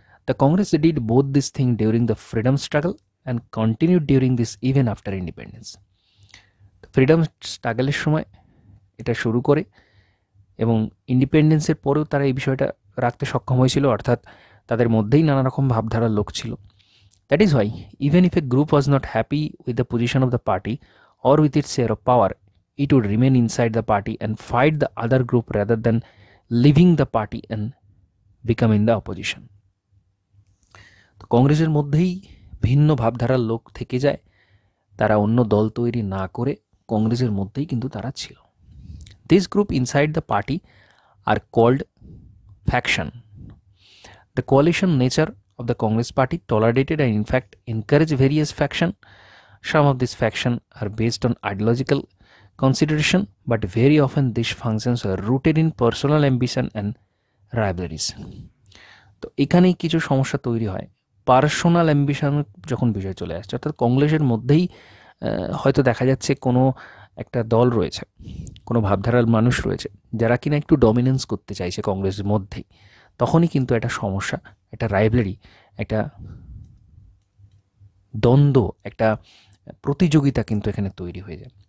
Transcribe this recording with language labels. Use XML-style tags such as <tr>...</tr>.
<en>The Congress did both this thing during the freedom struggle and continued during this even after independence.</en> <bn>Freedom স্ট্রাগলের সময় এটা শুরু করে এবং ইন্ডিপেন্ডেন্সের পরেও তারা এই বিষয়টা রাখতে সক্ষম হয়েছিল, অর্থাৎ তাদের মধ্যেই নানা রকম ভাবধারার লোক ছিল।</bn> <en>That is why even if a group was not happy with the position of the party or with its share of power, it would remain inside the party and fight the other group rather than leaving the party and becoming the opposition.</en> <bn>তো কংগ্রেসের মধ্যেই ভিন্ন ভাবধারার লোক থেকে যায়, তারা অন্য দল তৈরি না করে কংগ্রেসের মধ্যেই কিন্তু তারা ছিল।</bn> <en>This group inside the party are called faction. The coalition nature of the Congress party tolerated and in fact encouraged various faction. Some of these factions are based on ideological consideration, but very often these functions are rooted in personal ambition and rivalries.</en> <bn>তো এখানেই কিছু সমস্যা তৈরি হয় personal ambition যখন বিষয় চলে আসছে, অর্থাৎ কংগ্রেসের মধ্যেই হয়তো দেখা যাচ্ছে কোনো একটা দল রয়েছে, কোনো ভাবধারার মানুষ রয়েছে যারা কিনা একটু ডমিনেন্স করতে চাইছে কংগ্রেসের মধ্যেই, তখনই কিন্তু একটা সমস্যা, একটা রাইভেলারি, একটা দ্বন্দ্ব, একটা প্রতিযোগিতা কিন্তু এখানে তৈরি হয়ে যায়।</bn>